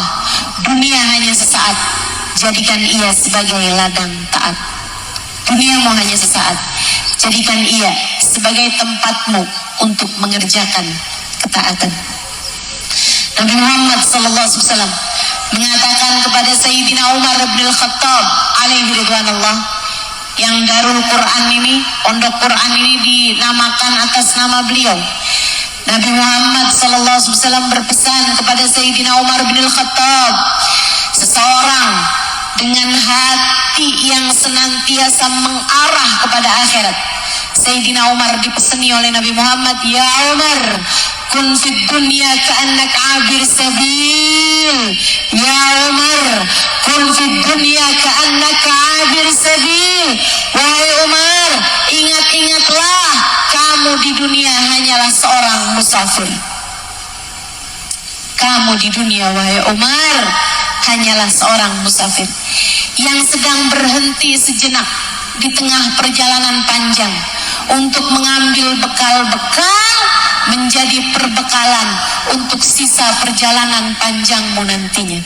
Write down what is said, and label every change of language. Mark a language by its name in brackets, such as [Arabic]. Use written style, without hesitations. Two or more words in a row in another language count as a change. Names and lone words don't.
[Indonesian] Dunia hanya sesaat, jadikan ia sebagai ladang taat. Duniamu hanya sesaat, jadikan ia sebagai tempatmu untuk mengerjakan ketaatan. Nabi Muhammad SAW mengatakan kepada Sayyidina Umar bin Al-Khattab [Arabic] عليه رضوان الله, [Indonesian] yang Darul Quran ini, pondok Quran ini dinamakan atas nama beliau. Nabi Muhammad SAW berpesan kepada Sayyidina Umar bin Al-Khattab, seseorang dengan hati yang senantiasa mengarah kepada akhirat. Sayyidina Umar dipeseni oleh Nabi Muhammad, [Arabic] يا عمر كن في الدنيا كأنك عابر سبيل. يا عمر كن في الدنيا كأنك عابر سبيل. [Indonesian] Wahai Umar, ingat-ingatlah, kamu di dunia hanyalah seorang musafir. Kamu di dunia, wahai Umar, hanyalah seorang musafir yang sedang berhenti sejenak di tengah perjalanan panjang untuk mengambil bekal-bekal menjadi perbekalan untuk sisa perjalanan panjangmu nantinya.